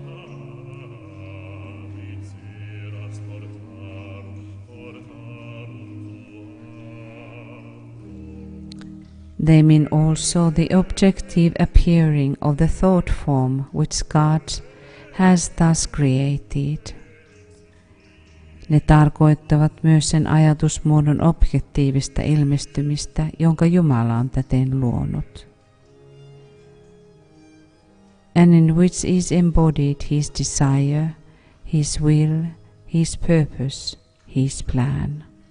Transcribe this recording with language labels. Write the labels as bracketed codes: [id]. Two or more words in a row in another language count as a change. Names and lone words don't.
[la] Portarum [en] They mean also the objective appearing of the thought form which God has thus created. [fi] Ne tarkoittavat myös sen ajatusmuodon objektiivista ilmestymistä, jonka Jumala on täten luonut. [en] And in which is embodied his desire, his will, his purpose, his plan.